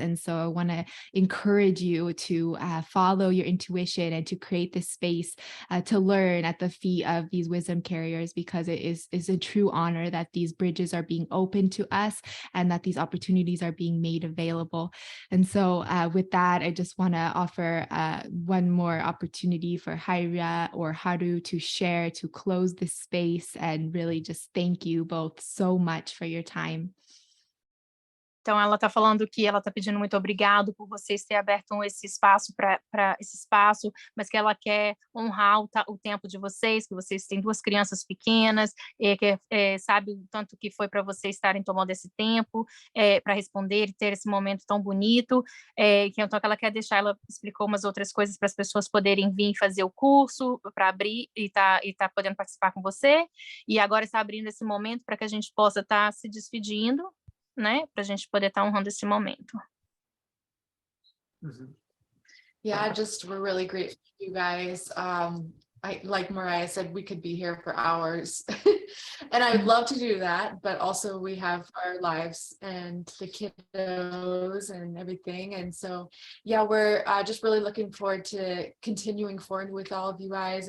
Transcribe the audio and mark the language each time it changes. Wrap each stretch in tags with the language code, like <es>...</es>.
<en>And so I want to encourage you to follow your intuition and to create this space to learn at the feet of these wisdom carriers, because it is a true honor that these bridges are being opened to us and that these opportunities are being made available. And so with that, I just want to offer one more opportunity for Hayra or Haru to share, to close this space, and really just thank you both so much for your time.</en> <pt>Então, ela está falando que ela está pedindo muito obrigado por vocês terem aberto esse espaço para esse espaço, mas que ela quer honrar o tempo de vocês, que vocês têm 2 crianças pequenas, que sabe o tanto que foi para vocês estarem tomando esse tempo para responder e ter esse momento tão bonito, que então que ela quer deixar. Ela explicou umas outras coisas para as pessoas poderem vir fazer o curso, para abrir e tá podendo participar com você, e agora está abrindo esse momento para que a gente possa estar se despedindo, né, para a gente poder estar honrando esse momento.</pt> <en>Yeah, just we're really grateful for you guys. Like Mariah said, we could be here for hours and I would love to do that, but also we have our lives and the kiddos and everything. And so, yeah, we're just really looking forward to continuing forward with all of you guys.</en>